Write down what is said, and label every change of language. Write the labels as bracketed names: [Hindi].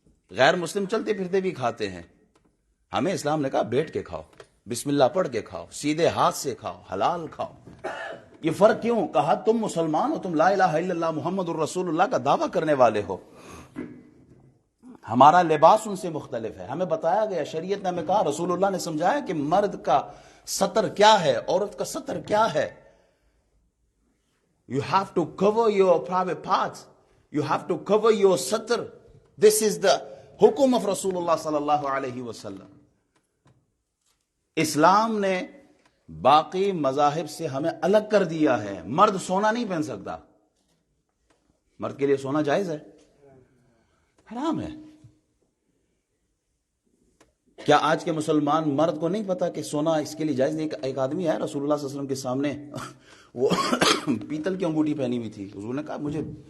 [Urdu] غیر مسلم چلتے پھرتے بھی کھاتے ہیں۔ ہمیں اسلام نے کہا بیٹھ کے کھاؤ، بسم اللہ پڑھ کے کھاؤ، سیدھے ہاتھ سے کھاؤ، حلال کھاؤ۔ یہ فرق کیوں؟ کہا تم مسلمان ہو، تم [Arabic] لا الہ الا اللہ محمد الرسول اللہ [Urdu] کا دعویٰ کرنے والے ہو، ہمارا لباس ان سے مختلف ہے۔ ہمیں بتایا گیا، شریعت نے ہمیں کہا، رسول اللہ نے سمجھایا کہ مرد کا سطر کیا ہے، عورت کا سطر کیا ہے۔ [English] You have to cover your private parts. You have to cover your سطر. This is the [Urdu] حکم of رسول اللہ صلی اللہ علیہ وسلم۔ اسلام نے باقی مذاہب سے ہمیں الگ کر دیا ہے۔ مرد سونا نہیں پہن سکتا، مرد کے لیے سونا جائز ہے؟ حرام ہے۔ کیا آج کے مسلمان مرد کو نہیں پتا کہ سونا اس کے لیے جائز نہیں؟ ایک آدمی ہے رسول اللہ صلی اللہ علیہ وسلم کے سامنے، وہ پیتل کی انگوٹھی پہنی ہوئی تھی۔ حضور نے کہا مجھے